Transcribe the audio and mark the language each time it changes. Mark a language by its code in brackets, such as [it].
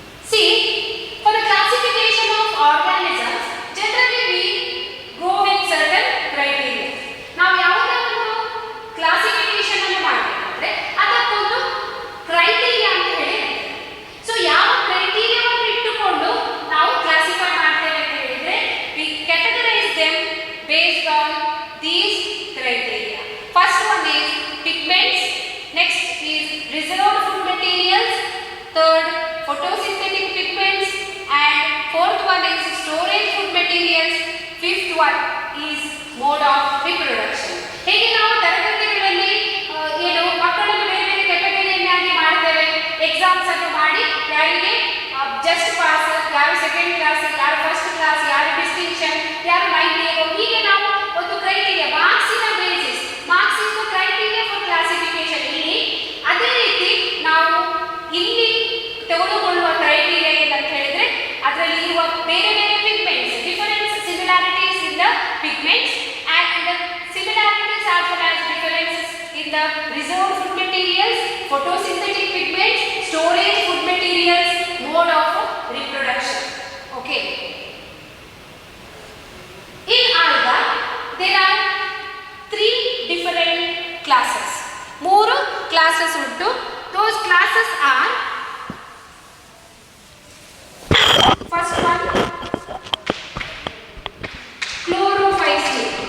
[en] See, for the classification of organisms, generally we go with certain criteria. [kn] ನಾವು ಯಾವುದೇ ಒಂದು classification ಅನ್ನು ಮಾಡಬೇಕಾದ್ರೆ ಅದಕ್ಕೊಂದು ಕ್ರೈಟೀರಿಯಾ ಅಂತ ಹೇಳಿ. ಸೊ ಯಾವ ಕ್ರೈಟೀರಿಯಾವನ್ನು ಇಟ್ಟುಕೊಂಡು ನಾವು ಕ್ಲಾಸಿಫೈ ಮಾಡ್ತೇವೆ ಅಂತ ಹೇಳಿದ್ರೆ, [en] we categorize them based on these criteria. First one is pigments, next is reserved food materials, third photosynthetic pigments, and fourth one is storage food materials, fifth one is mode of reproduction. [kn] ಹೇಗೆ ನಾವು ತರಗತಿಗಳಲ್ಲಿ ಏನು ಮಕ್ಕಳನ್ನು ಬೇರೆ ಬೇರೆ ಕ್ಯಾಟಗರಿಯನ್ನಾಗಿ ಮಾಡ್ತೇವೆ, exams ಅನ್ನು ಮಾಡಿ ಯಾರಿಗೆ ಜಸ್ಟ್ ಪಾಸ್, ಯಾರು ಸೆಕೆಂಡ್ ಕ್ಲಾಸ್, ಯಾರು ಫಸ್ಟ್ ಕ್ಲಾಸ್, ಯಾರು ಡಿಸ್ಟಿಂಕ್ಷನ್, ಯಾರು 90, ಹೀಗೆ ನಾವು ಒಂದು criteria, ಮಾರ್ಕ್ಸಿನ basis, [en] Marks is the criteria for classification. [kn] ಇಲ್ಲಿ ಅದೇ ರೀತಿ ನಾವು ಇಲ್ಲಿ ತೆಗೆದುಕೊಳ್ಳುವ ಕ್ರೈಟೀರಿಯಾ ಏನಂತ ಹೇಳಿದ್ರೆ, ಅದರಲ್ಲಿ ಇರುವ ಬೇರೆ ಬೇರೆ [en] Pigments, difference similarities in the pigments and similarities as well as differences in the reserved food materials, photosynthetic pigments, storage food materials, mode of reproduction. Okay, in alga there are 3 different classes. 3 classes ಉಂಟು. Those classes are, first one chlorophyceae.